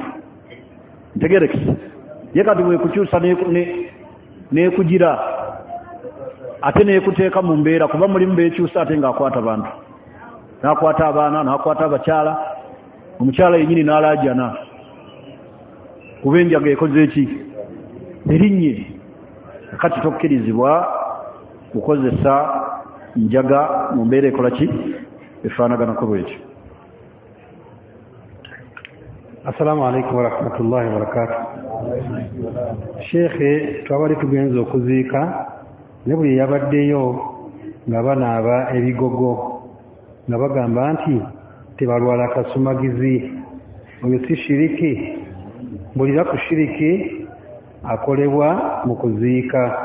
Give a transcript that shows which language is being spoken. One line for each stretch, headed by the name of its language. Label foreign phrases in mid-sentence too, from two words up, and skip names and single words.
Ganda: Ntegerekisa ye kati bwekukyusa n'ekugira ate n'ekuteeka mu mbeera, kuba mulimu beekyusa ate ng'akwata bantu, n'akwata abaana, n'akwata abakyala, omukyala yennyini n'alaajana kuba enjaga ekoze eki erinnye. Kati tokkirizibwa kukozesa njaga mu mbeera ekola ki efaanaganako bwekyo.
Arabic: السلام عليكم ورحمة الله وبركاته.
Ganda: Sheikh, twabali tugenza okuziika ne bwe yabaddeyo nga banaaba ebigogo nga bagamba nti tebalwala kasumagizi. Oyo si shiriki? Mbulira ku shiriki akolebwa mu kuziika.